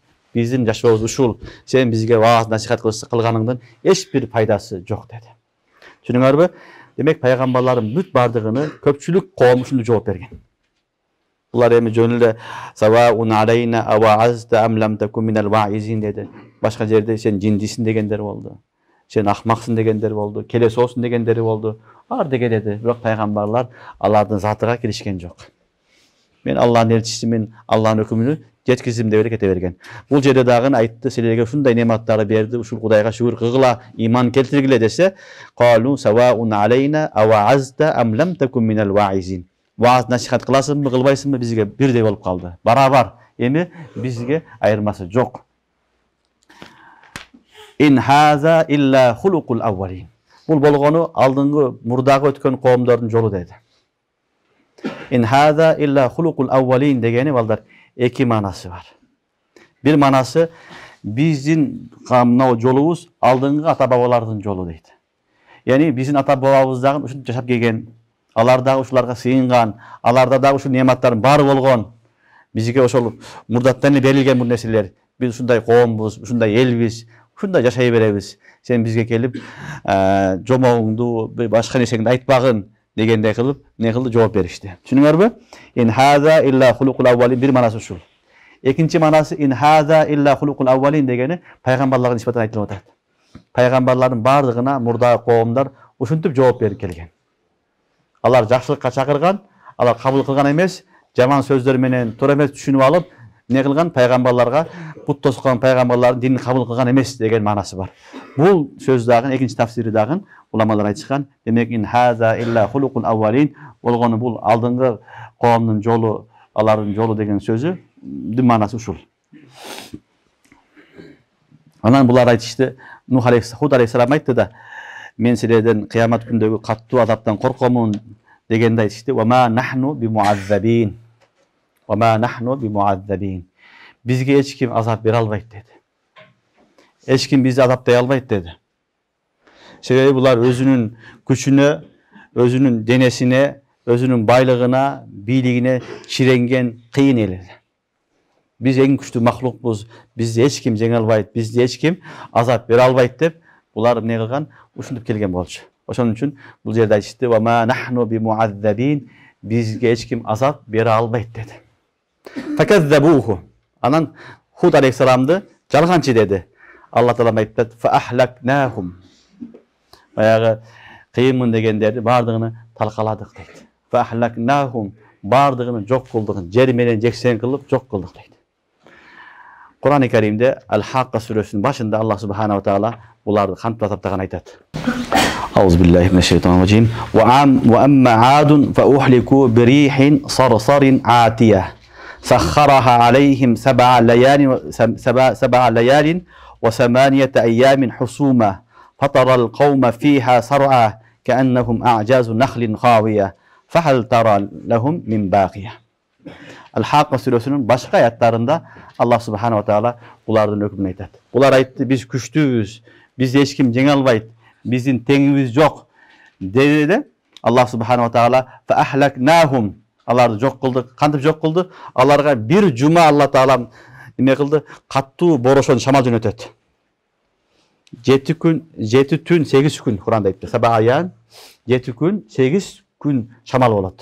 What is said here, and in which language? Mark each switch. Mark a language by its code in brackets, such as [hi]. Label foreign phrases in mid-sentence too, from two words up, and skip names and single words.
[ky] Биздин жашообуз ушул. Сен бизге вааз насихат кылганыңдын эч бир пайдасы жок dedi. Түшүнүңөрбү? Демек пайгамбарлардын бүт бардыгыны көпчүлүк коом ушундай жооп берген. Булар эми жөнүндө [ar] سواء علينا أوعظت أم لم تكن من الواعظين [ky] dedi. Башка жерде сен жиндисиң дегендер болду. Сен ахмаксың дегендер болду. Келесоосуң дегендери болду. Ар деген эди. Бирок пайгамбарлар алардын затыга киришкен жок. Мен Аллахтын элчисимин, Аллахтын өкүмүнү жеткизим деп эле кете берген. Бул жерде дагы айтты, силерге ушундай нематтарды берди, ушул Кудайга шүгүр кылгыла, иман келтиргиле десе, [ar] قالوا سواء علينا أوعظت أم لم تكن من الواعظين. [ky] Вааз насихат кыласыңбы, кылбайсыңбы бизге бирдей болуп калды. Барабар. Эми бизге айырмасы жок. [ar] إن هذا إلا خلق الأولين. [ky] Бул болгону алдыңгы мурдагы өткөн коомдордун жолу деди. [ar] إن هذا إلا خلق الأولين [ky] дегени балдар эки манасы бар. Бир манасы биздин мына жолубуз алдыңгы ата бабалардын жолу дейт. Яни биздин ата бабабыз дагы ушинтип жашап келген, алар дагы ушуларга сыйынган, аларда дагы ушул нематтардын баары болгон. Бизге ошол мурдаттан эле берилген бул нерселер. Биз ушундай коомбуз, ушундай элбиз, ушундай жашай беребиз. Сен бизге келип жомогуңду, башка нерсеңди айтпагын дегендей кылып, не кылды жооп беришти. Түшүнүңөрбү? [ar] إن هذا إلا خلق الأولين [ky] бир манасы ушул. Экинчи манасы [ar] إن هذا إلا خلق الأولين [ky] дегени пайгамбарларга нисбатан айтылып атат. Пайгамбарлардын бардыгына мурдагы коомдор ушинтип жооп берип келген. Алар жакшылыкка чакырган, алар кабыл кылган эмес, жаман сөздөр менен туура эмес түшүнүп алып, не кылган пайгамбарларга пут тоскон пайгамбарлардын динин кабыл кылган эмес деген манасы бар. Бул сөз дагы экинчи тафсири дагы уламалар айтышкан. Демек [ar] إن هذا إلا خلق الأولين [ky] болгону бул алдыңгы коомдун жолу, алардын жолу деген сөзү манасы ушул. Анан булар айтышты, Нух алейхиссалам айтты да, мен силерден кыямат күндөгү каттуу азаптан коркомун дегенде айтышты. [ar] وما نحن بمعذبين. وما نحن بمعذبين. [ky] Бизге эч ким азап бере албайт деди. Эч ким бизди азаптай албайт деди. Себеби булар өзүнүн күчүнө, өзүнүн денесине, өзүнүн байлыгына, бийлигине чиренген кыйын эл. Биз эң күчтүү махлукпуз, бизди эч ким жеңе албайт, бизди эч ким азап бере албайт деп булар эмне кылган? Ушинтип келген болчу. Ошон үчүн бул жерде айтышты: [ar] "وما نحن بمعذبين", [ky] бизге эч ким азап бере албайт деди. Факаззабуху. Анан Худ алейхиссаламды жалганчы деди. Алла таала айтты: [ar] "فأهلكناهم". [ky] Баягы кыйынмын дегендерди бардыгын талкаладык дейт. [ar] فأهلكناهم, [ky] бардыгын жок кылдык, жер менен жексен кылып жок кылдык дейт. Кур'ан-ы Каримде Ал-Хакка сүрөсүнүн башында Аллах [ar] سبحانه وتعالى [ky] буларды кантип атаптаган айтат. [ar] أعوذ بالله من الشيطان الرجيم. وأما عاد فأهلكوا بريح صرصر عاتية. سخرها عليهم سبع ليال وثمانية أيام حسوما فترى القوم فيها صرعى كأنهم أعجاز نخل خاوية فهل ترى لهم من باقية. [ky] Al-Haqqa сүрөсүнүн башка аятарында Аллах [ar] سبحانه وتعالى [ky] булардын өкүмүн айтат. Булар айтты: "Биз күчтүүбүз, бизди эч ким жеңе албайт, биздин теңибиз жок" деди де Аллах [ar] سبحانه وتعالى فأهلكناهم", [ky] аларды жок кылдык. Кантип жок кылды? Аларга бир жума Алла таала эме кылды, каттуу борошон шамал жөнөтөт. 7 күн, 7 түн, 8 күн Куранда айтты. Сабаян 7 күн, 8 күн шамал болот.